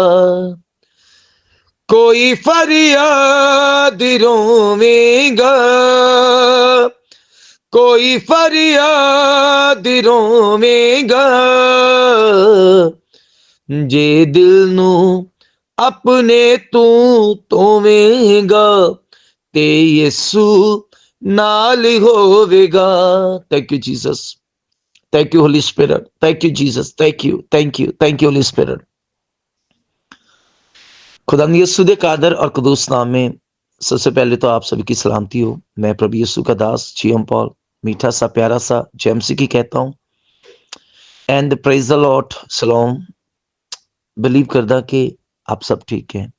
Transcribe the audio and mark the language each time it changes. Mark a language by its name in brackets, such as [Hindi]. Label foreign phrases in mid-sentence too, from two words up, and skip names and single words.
[Punjabi] ਕੋਈ ਫਰਿਆਦ ਰੋਵੇਗਾ, ਕੋਈ ਫਰਿਆਦ ਰੋਵੇਗਾ, ਜੇ ਦਿਲ ਨੂੰ ਆਪਣੇ ਤੂੰ ਤੋਵੇਗਾ ਤੇ ਯੀਸ਼ੂ ਨਾਲ ਹੋਵੇਗਾ। [English] Thank you Jesus, thank you Holy Spirit, thank you Jesus, thank you, thank you, thank you Holy Spirit. [Hindi] खुदा यीशु दे कादर और कदूस नाम में सबसे पहले तो आप सभी की सलामती हो। मैं प्रभु यीशु का दास जीएम पॉल मीठा सा प्यारा सा जेएमसी की कहता हूँ। [English] And praise the Lord, salaam. [Hindi] बिलीव करदा कि आप सब ठीक हैं।